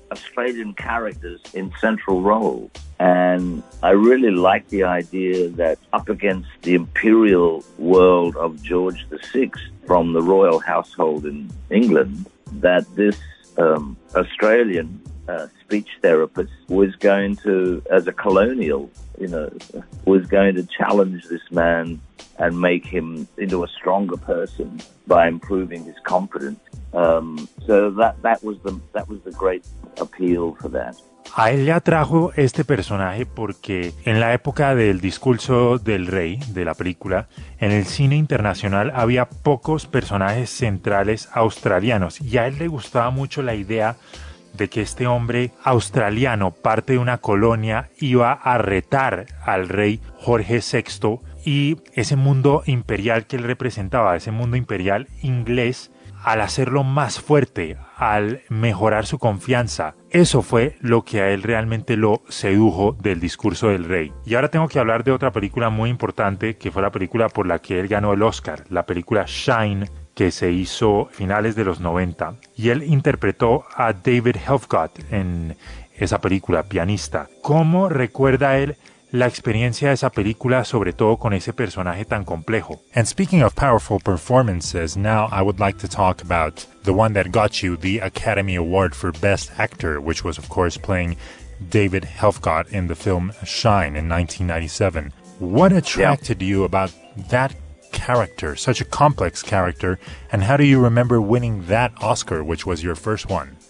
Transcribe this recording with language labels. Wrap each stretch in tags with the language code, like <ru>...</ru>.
<en>Australian characters in central roles. And I really like the idea that up against the imperial world of George VI from the royal household in England, that this Australian speech therapist was going to, as a colonial, you know, was going to challenge this man and make him into a stronger person by improving his confidence. So that was the great appeal for that.</en> <es>A él le atrajo este personaje porque en la época del discurso del rey, de la película, en el cine internacional había pocos personajes centrales australianos y a él le gustaba mucho la idea de que este hombre australiano, parte de una colonia, iba a retar al rey Jorge VI y ese mundo imperial que él representaba, ese mundo imperial inglés, al hacerlo más fuerte, al mejorar su confianza. Eso fue lo que a él realmente lo sedujo del discurso del rey. Y ahora tengo que hablar de otra película muy importante, que fue la película por la que él ganó el Oscar, la película Shine, que se hizo finales de los 90. Y él interpretó a David Helfgott en esa película, pianista. ¿Cómo recuerda él la experiencia de esa película, sobre todo con ese personaje tan complejo?</es> <en>And speaking of powerful performances, now I would like to talk about the one that got you the Academy Award for Best Actor, which was, of course, playing David Helfgott in the film Shine in 1997. What attracted you about that character, such a complex character, and how do you remember winning that Oscar, which was your first one?</en>